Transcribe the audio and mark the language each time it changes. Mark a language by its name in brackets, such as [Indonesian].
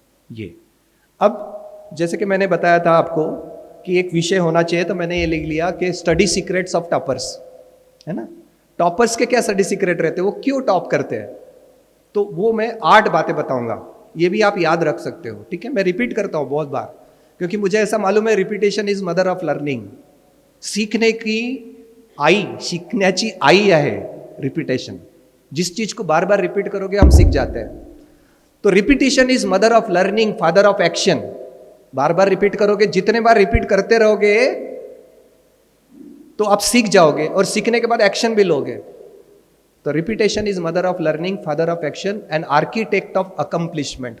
[Hindi] ये अब जैसे कि मैंने बताया था आपको कि एक विषय होना चाहिए, तो मैंने ये लिख लिया कि [English] study secrets of toppers, [Hindi] है ना। टॉपर्स के क्या स्टडी सीक्रेट रहते हैं, वो क्यों टॉप करते हैं, तो वो मैं 8 बातें बताऊंगा, ये भी आप याद रख सकते हो, ठीक है। मैं रिपीट करता हूं बहुत बार, क्योंकि मुझे ऐसा मालूम है [English] Repetition is mother of learning. [Hindi] सीखने की आई, [Marathi] शिकण्याची आई आहे रिपीटेशन। [Hindi] जिस चीज को बार बार रिपीट करोगे हम सीख जाते हैं। तो [English] Repetition is mother of learning, father of action. [Hindi] Bar bar repeat करोगे, जितने बार रिपीट करते रहोगे तो आप सीख जाओगे, और सीखने के बाद एक्शन भी लोगे। [English] तो repetition is mother of learning, father of action and architect of accomplishment.